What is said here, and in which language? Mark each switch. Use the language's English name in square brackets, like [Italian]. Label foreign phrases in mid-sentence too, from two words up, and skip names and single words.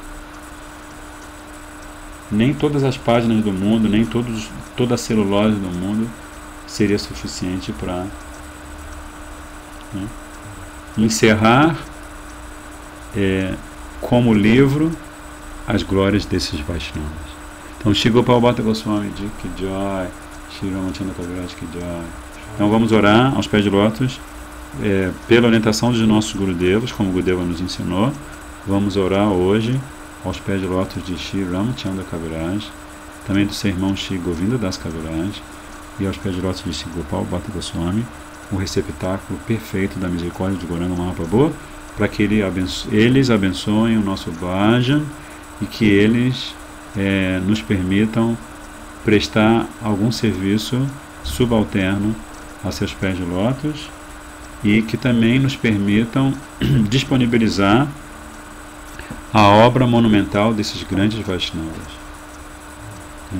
[Portuguese] nem todas as páginas do mundo, nem toda a celulose do mundo seria suficiente para, né, encerrar como livro as glórias desses Vaishnavas. Então, [Hindi] श्री गोपाल भट्ट गोस्वामी जी की जय श्री रामचन्द्र कविराज की जय. [Portuguese] Então, vamos orar aos pés de lótus, pela orientação dos nossos Gurudevas, como o Gurudeva nos ensinou. Vamos orar hoje aos pés de lótus de Shri Ramachandra Kaviraj, também do seu irmão Shri Govinda Das Kaviraj, e aos pés de lótus de Shri Gopal Bhatta Goswami, o receptáculo perfeito da misericórdia de Gauranga Mahaprabhu, para que eles abençoem o nosso bhajan e que eles nos permitam prestar algum serviço subalterno a seus pés de lótus, e que também nos permitam disponibilizar a obra monumental desses grandes Vaishnavas, né?